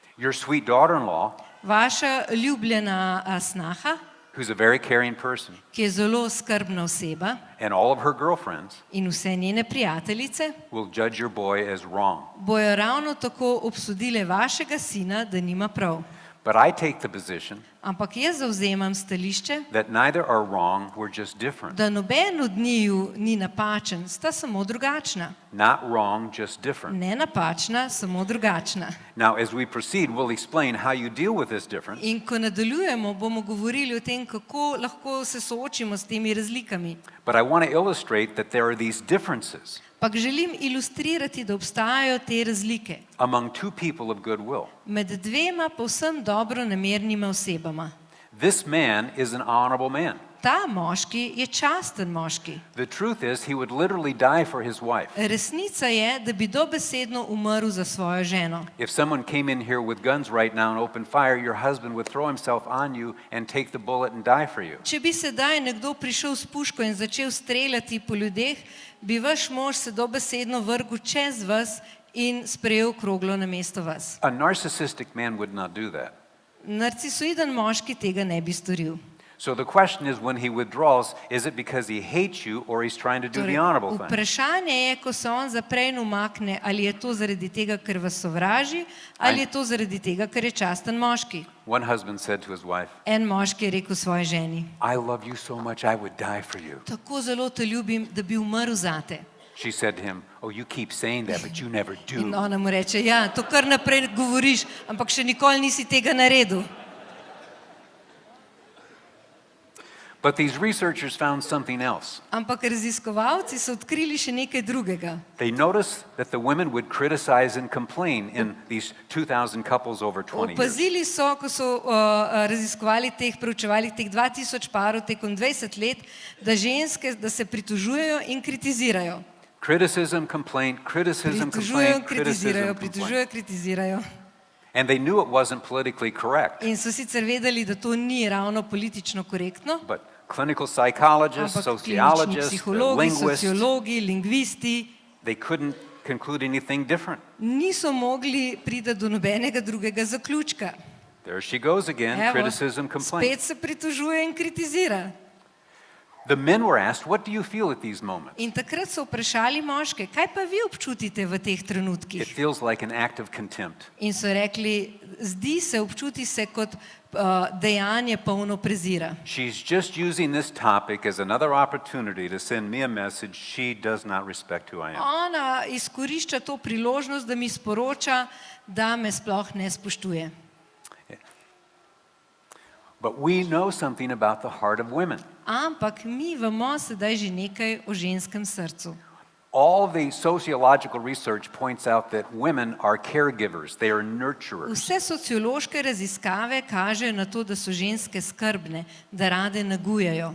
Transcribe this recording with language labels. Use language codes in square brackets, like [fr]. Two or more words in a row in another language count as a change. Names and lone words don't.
[en] your sweet daughter-in-law, [sl] vaša ljubljena snaha, [en] who's a very caring person, [sl] ki je zelo skrbna oseba, [en] and all of her girlfriends [sl] in vse njene prijateljice [en] will judge your boy as wrong. [sl] bojo ravno tako obsodile vašega sina, da nima prav. [en] But I take the position [sl] Ampak jaz zavzemam stališče, [en] that neither are wrong, we're just different. [sl] da noben od njiju ni napačen, sta samo drugačna. [en] Not wrong, just different. [sl] Ne napačna, samo drugačna. [en] Now, as we proceed, we'll explain how you deal with this difference. [sl] In ko nadaljujemo, bomo govorili o tem, kako lahko se soočimo s temi razlikami. [en] But I want to illustrate that there are these differences [sl] Pa želim ilustrirati, da obstajajo te razlike [en] among two people of goodwill. [sl] med dvema povsem dobro namernima osebama. [en] This man is an honorable man. [sl] Ta moški je časten moški. [en] The truth is, he would literally die for his wife. [sl] Resnica je, da bi dobesedno umrl za svojo ženo. [en] If someone came in here with guns right now and opened fire, your husband would throw himself on you and take the bullet and die for you. [sl] Če bi sedaj nekdo prišel s puško in začel streljati po ljudeh, bi vaš mož se dobesedno vrgel čez vas in sprejel kroglo namesto vas. [en] A narcissistic man would not do that. [sl] Narcisoiden moški tega ne bi storil. [en] So the question is, when he withdraws, is it because he hates you or he's trying to do the honorable thing? [sl] Vprašanje je, ko se on zapre in umakne, ali je to zaradi tega, ker vas sovraži, ali je to zaradi tega, ker je časten moški. [en] One husband said to his wife, [sl] En moški je rekel svoji ženi: [en] I love you so much, I would die for you. [sl] tako zelo te ljubim, da bi umrl zate. [en] She said to him, oh, you keep saying that, but you never [sl] In [en] do. [sl] ona mu reče: ja, to kar naprej govoriš, ampak še nikoli nisi tega naredil. [en] But these researchers found something else. [sl] Ampak raziskovalci so odkrili še nekaj drugega. [en] They noticed that the women would criticize and complain in these 2,000 couples over 20 years. [sl] Opazili so, ko so raziskovali preučevali teh 2000 parov tekom 20 let, da ženske, da se pritožujejo in kritizirajo. [en] Criticism, complaint, criticism, [sl] Pritožujejo, [en] complaint, [sl] kritizirajo, [en] criticism, complaint. [sl] pritožujejo, kritizirajo. [en] And they knew it wasn't politically correct. [sl] In so sicer vedeli, da to ni ravno politično korektno, [en] But clinical psychologists, [sl] ampak klinični [en] sociologists, [sl] psihologi, [en] linguists, [sl] sociologi, lingvisti [en] they couldn't conclude anything different. [sl] niso mogli priti do nobenega drugega zaključka. [en] There she goes again, [sl] Evo, [en] criticism, complaint. [sl] spet se pritožuje in kritizira. [en] The men were asked, what do you feel at these moments? [sl] In takrat so vprašali moške: kaj pa vi občutite v teh [en] It [sl] trenutkih? [en] feels like an act of contempt. [sl] In so rekli: zdi se, občuti se kot dejanje polno prezira. [en] She's just using this topic as another opportunity to send me a message. She does not respect who I am. [sl] Ona izkorišča to priložnost, da mi sporoča, da me sploh ne spoštuje. [en] But we know something about the heart of women. [sl] Ampak mi vemo sedaj že nekaj o ženskem srcu. [en] All the sociological research points out that women are caregivers, they are nurturers. [sl] Vse sociološke raziskave kažejo na to, da so ženske skrbne, da rade negujejo.